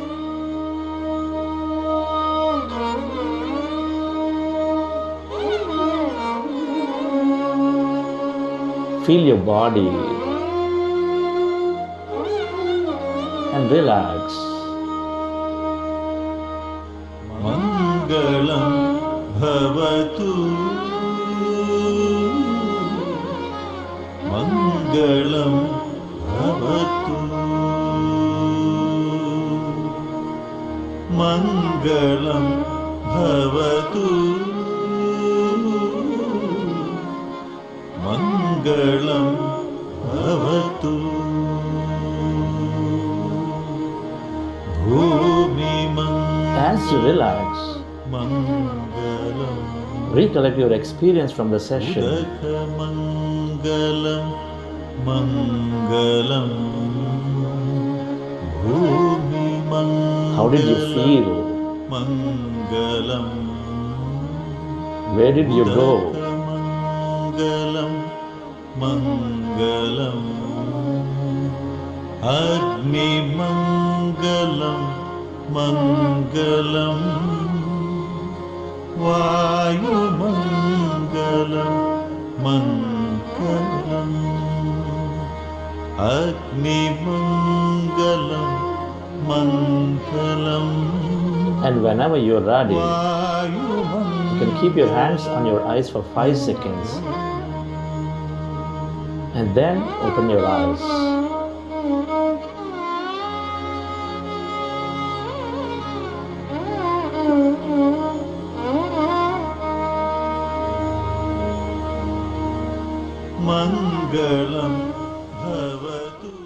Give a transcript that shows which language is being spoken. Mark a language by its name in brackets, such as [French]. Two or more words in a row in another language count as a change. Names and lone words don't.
[English] Feel your body and relax. [Sanskrit] Mangalam bhavatu, Mangalam bhavatu, Mangalam bhavatu, Mangalam bhavatu, Bhumi [English] As you relax, [Sanskrit] Mangalam, [English] recollect your experience from the session. [Sanskrit] Udaka Mangalam, Mangalam, Bhumi Mangalam. [English] How did you feel? [Sanskrit] Mangalam, [English] Where did you go? [Sanskrit] Mangalam, Mangalam, Agni Mangalam, Mangalam, Vayu Mangalam, Mangalam, Agni Mangalam, Mangalam. [English] And whenever you're ready, [Sanskrit] Vayu [English] you can keep your hands on your eyes for 5 seconds and then open your eyes. [Sanskrit] Mangalam bhavatu.